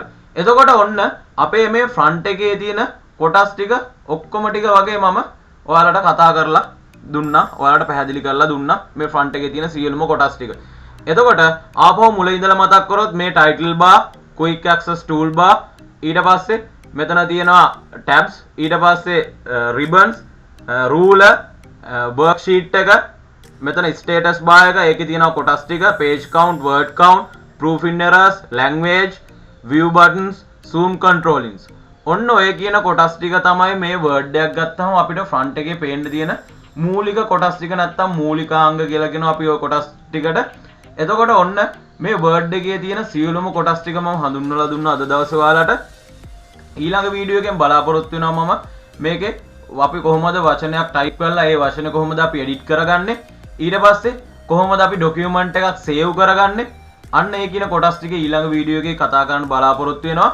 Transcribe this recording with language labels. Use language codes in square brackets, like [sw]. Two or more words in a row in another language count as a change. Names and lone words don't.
[si] එතකොට ඔන්න අපේ මේ front එකේ තියෙන කොටස් ටික ඔක්කොම ටික වගේ මම ඔයාලට කතා කරලා දුන්නා. ඔයාලට පැහැදිලි කරලා දුන්නා මේ front එකේ තියෙන සියලුම කොටස් ටික. එතකොට ආපහු මුල ඉඳලා මතක් කරොත් මේ [en] title bar, quick access toolbar, [si] ඊට පස්සේ මෙතන තියෙනවා tabs, ඊට පස්සේ [en] ribbons, ruler, worksheet [si] එක, මෙතන [en] status bar [si] එක, ඒකේ තියෙනවා කොටස් ටික, [en] page count, word count, proof in errors, language, view buttons, zoom controllings. [si] ඔන්න ඔය කියන කොටස් ටික තමයි මේ Word එකක් ගත්තාම අපිට front එකේ පේන්න තියෙන මූලික කොටස් ටික නැත්තම් මූලිකාංග කියලා කියනවා අපි ඔය කොටස් ටිකට. එතකොට ඔන්න මේ Word එකේ තියෙන සියලුම කොටස් ටික මම හඳුන්වලා දුන්නා අද දවසේ ඔයාලට. ඊළඟ වීඩියෝ එකෙන් බලාපොරොත්තු වෙනවා මම මේකේ අපි කොහොමද වචනයක් ටයිප් කරලා ඒ වචන කොහොමද අපි එඩිට් කරගන්නේ, ඊට පස්සේ කොහොමද අපි ડોකියුමන්ට් එකක් සේව් කරගන්නේ, අන්න ඒ කියන කොටස් ටික ඊළඟ වීඩියෝ එකේ කතා කරන්න බලාපොරොත්තු වෙනවා.